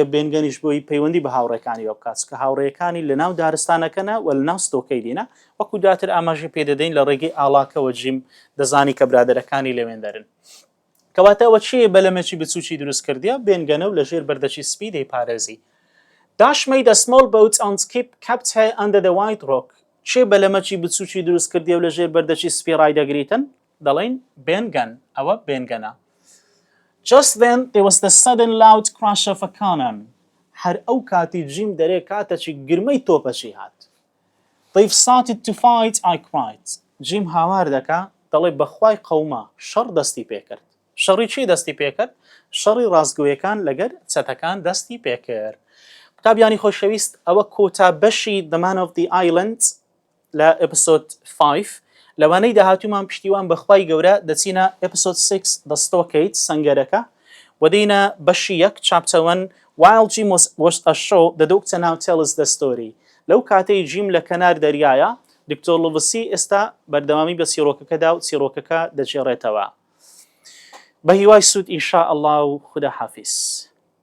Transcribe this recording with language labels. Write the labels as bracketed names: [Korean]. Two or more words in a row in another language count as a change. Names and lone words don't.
[Kurdish] بێنگەنیش بۆی پەیوەندی بە هاوڕێکانیەوە بکات کە هاوڕێیەکانی لە ناو دارستانەکەنە و لە ناو ستۆکەی دینە وەکو دواتر ئاماژی پێدەدەین لە ڕێگەی ئاڵاکەوە جیم دەزانی کە برادەرەکانی لەوێن دەرن کەواتەوە چیە بەلەمەکی بچووکی دروست کردیە بێنگەنە و لەژێر بەردەچی سپی دەیپارێزی [English] Dash made a small boat on skip kept her under the white rock [Kurdish] چێ بەلەمەکی بچووکی دروست کردیە و لەژێر بەردەچی سپی ڕایدەگریتن دەڵێن Ben Gunn ئەوە بێنگەنە [English] Just then there was the sudden loud crash of a cannon [Kurdish] هەر ئەو کاتی جیم دەرێ کاتەچی گرمەی تۆپەچی هات [English] They've started to fight I cried [Kurdish] جیم هاوار دەکا دەڵێ بەخوای قەوما شەڕ دەستی پێکرد شەڕی چی دەستی پێکرد شەڕی ڕاستگۆیەکان لەگەر چەتەکان دەستی پێکرد قوتابیانی خۆشەویست ئەوە کۆتا بەشی The [English] Man of the Island [Kurdish] لە ئەپیسۆد 5 لەوانەی داهاتوومان پشتیوان بەخوای گەورە دەچینە ئەپیسۆد 6 [English] The Stockade [Kurdish] سەنگەرەکە و دێینە بەشی 1 chapter 1 [English] While Jim was ashore the doctor now tells the story [Kurdish] لەو کاتەی جیم لە کەنار دەریایە دکتۆر لوڤسی ئێستا بەردەوامی بە چیرۆکەکەدا و چیرۆکەکە دەجێڕێتەوە بە هیوای سوود [Arabic] ئینشاء الله [Kurdish] و [Persian] خدا حافظ